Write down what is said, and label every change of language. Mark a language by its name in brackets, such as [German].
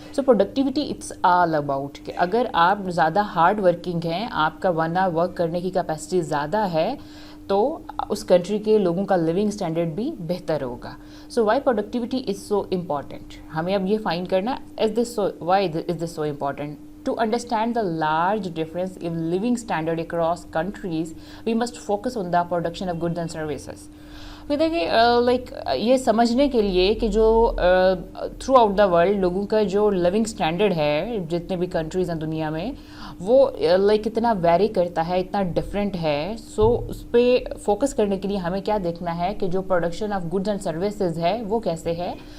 [Hindi] So productivity it's all about कि अगर आप ज़्यादा हार्ड वर्किंग हैं, आपका 1 आवर वर्क करने की कैपेसिटी ज़्यादा है, तो उस कंट्री के लोगों का लिविंग स्टैंडर्ड भी बेहतर होगा. [English] so why productivity is so important, [Hindi] हमें अब ये फाइंड करना [English] Why is this so important. To understand the large difference in living standard across countries, we must focus on the production of goods and services. [Hindi] देखिए like ये समझने के लिए कि जो थ्रू आउट द वर्ल्ड लोगों का जो लिविंग स्टैंडर्ड है, जितने भी कंट्रीज़ हैं दुनिया में, वो लाइक इतना वेरी करता है, इतना डिफरेंट है. सो उस पर फोकस करने के लिए हमें क्या देखना है कि जो production of goods and services है वो कैसे है.